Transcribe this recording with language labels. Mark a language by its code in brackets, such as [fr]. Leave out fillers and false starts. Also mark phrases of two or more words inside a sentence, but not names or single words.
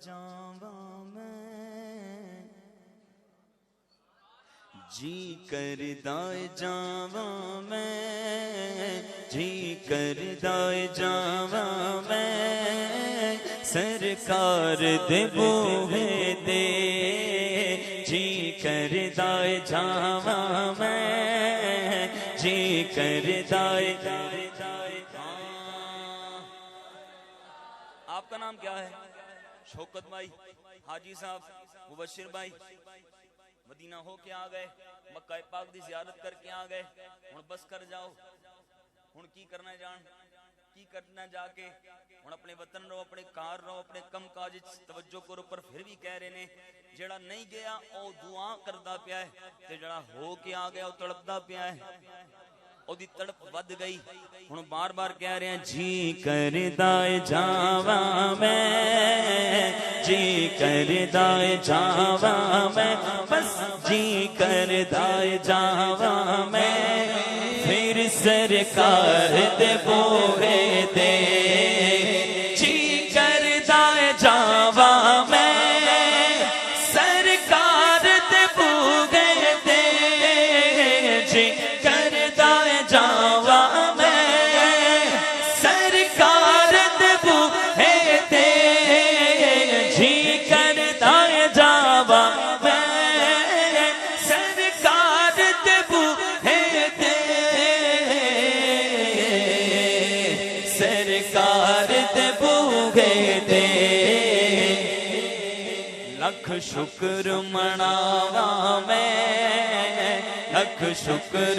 [pa] جاواں میں جی کردا جاواں میں جی کردا جاواں میں سرکار دے بوہے تے جی کردا جاواں میں جی کردا [ur] آپ کا نام کیا ہے؟ [pa] شوکت بھائی، حاجی صاحب، مبشر بھائی، مدینہ ہو کے آ گئے، مکہ پاک دی زیارت کر کے آ گئے، ہن بس کر جاؤ، ہن کی کرنا جان کی کرنا جا کے ہن اپنے وطن رہو، اپنے کار رہو، اپنے کم کاج توجہ کرو، پر پھر بھی کہہ رہے نے جڑا نہیں گیا او دعا کردا پیا ہے تے جڑا ہو کے آ گیا او تڑپدا پیا ہے، او دی تڑپ ود گئی، ہن بار بار کہہ رہے ہیں جی کردا جاواں میں جی کردا جاواں میں بس جی کردا جاواں میں پھر سرکار دے بوہے تے جی کردا جاواں میں سرکار دے بوہے تے جی کردا جاواں میں سرکار دے بوہے تے جی کردا جاواں میں سرکار دے بوہے تے سرکار دے بوہے تے لکھ شکر مناواں میں لکھ شکر